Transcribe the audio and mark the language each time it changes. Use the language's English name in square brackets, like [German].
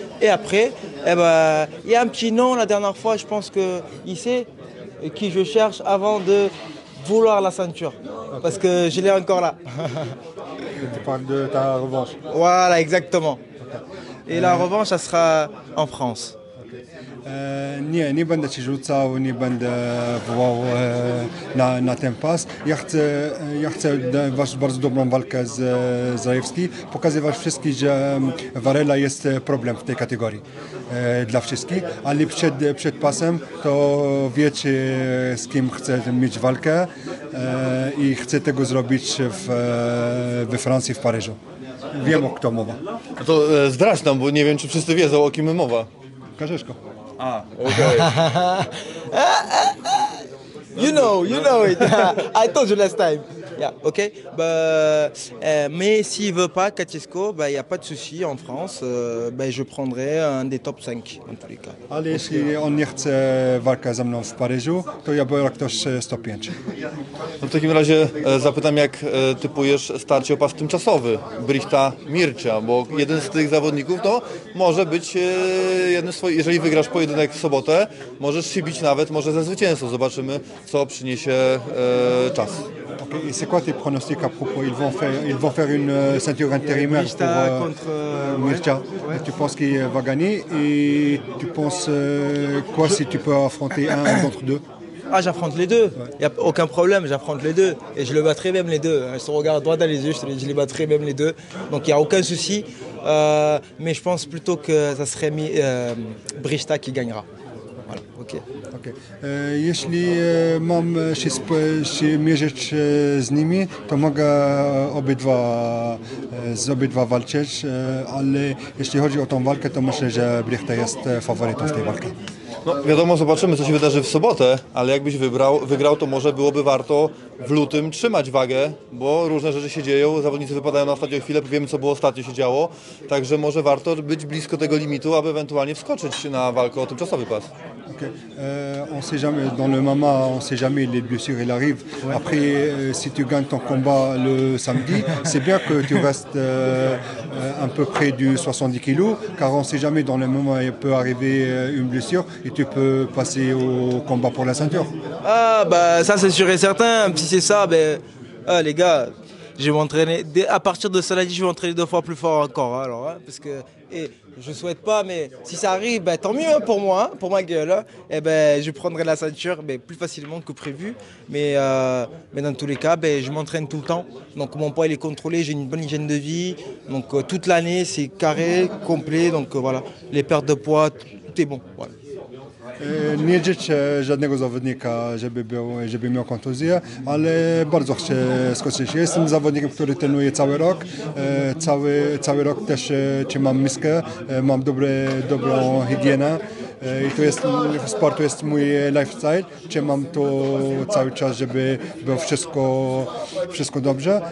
[French] Et après, eh ben, il y a un petit nom la dernière fois, je pense qu'il sait qui je cherche avant de vouloir la ceinture. Parce que je l'ai encore là. Tu parles de ta revanche. Voilà, exactement. Et la revanche, ça sera en France. [Polish] Nie będę ci rzucał, nie będę wołał na ten pas. Ja chcę bardzo dobrą walkę z Rajewski, pokazywać wszystkim, że Varela jest problem w tej kategorii dla wszystkich, ale przed pasem to wiecie, z kim chcę mieć walkę i chcę tego zrobić we Francji, w Paryżu. Wiem, o kto mowa. No to zdradź nam, bo nie wiem, czy wszyscy wiedzą, o kim mowa. Karzeszko. Okej. [English] You know it. I told you last time. Yeah, ok. [French] Bah, mais s'il veut pas, Kachesko, il n'y a pas de souci en France. Je prendrai un des top 5 en tous les cas. [Polish] Ale jeśli on nie chce walkę ze mną w Paryżu, to ja biorę ktoś 105. No w takim razie zapytam, jak typujesz starcie o pas tymczasowy Brichta Mircea, bo jeden z tych zawodników to może być jeden z swoich, jeżeli wygrasz pojedynek w sobotę, możesz się bić nawet może ze zwycięzcą. Zobaczymy, co przyniesie czas. Okay. [French] Et c'est quoi tes pronostics à propos? Ils vont faire une ceinture intérimaire Mircea pour contre, Mircea. ouais. Tu penses qu'il va gagner et tu penses quoi si tu peux affronter un d'entre deux? Ah, j'affronte les deux. Il n'y a aucun problème, j'affronte les deux. Et je le battrai même les deux. Je te regarde droit dans les yeux, je les battrai même les deux. Donc il n'y a aucun souci. Mais je pense plutôt que ça serait Brichta qui gagnera. Voilà, ok. Okay. [Polish] Jeśli mam się mierzyć z nimi, to mogę obydwa walczyć, ale jeśli chodzi o tą walkę, to myślę, że Brichta jest faworytą w tej walce. No wiadomo, zobaczymy, co się wydarzy w sobotę, ale jakbyś wygrał, to może byłoby warto w lutym trzymać wagę, bo różne rzeczy się dzieją, zawodnicy wypadają na ostatnią chwilę, wiemy, co było ostatnio się działo, także może warto być blisko tego limitu, aby ewentualnie wskoczyć na walkę o tymczasowy pas. Okay. [French] On sait jamais, dans le MMA, on sait jamais, les blessures elles arrivent. Ouais. Après, si tu gagnes ton combat le samedi, c'est bien que tu restes un peu près du 70 kg, car on sait jamais, dans le moment, il peut arriver une blessure et tu peux passer au combat pour la ceinture. Ah, bah ça c'est sûr et certain. Si c'est ça, les gars, je vais m'entraîner. À partir de Saladin, je vais m'entraîner 2 fois plus fort encore. Hein, alors, hein, parce que je souhaite pas, mais si ça arrive, tant mieux hein, pour moi, hein, pour ma gueule. Hein, je prendrai la ceinture plus facilement que prévu. Mais dans tous les cas, je m'entraîne tout le temps. Donc mon poids il est contrôlé, j'ai une bonne hygiène de vie. Donc toute l'année c'est carré, complet. Donc voilà, les pertes de poids, tout est bon. Voilà. [Polish] Nie życzę żadnego zawodnika, żeby miał kontuzję, ale bardzo chcę skoczyć. Ja jestem zawodnikiem, który trenuje cały rok. Cały rok też trzymam miskę, mam dobrą higienę. I to jest, sport to jest mój lifestyle. Trzymam to cały czas, żeby było wszystko dobrze.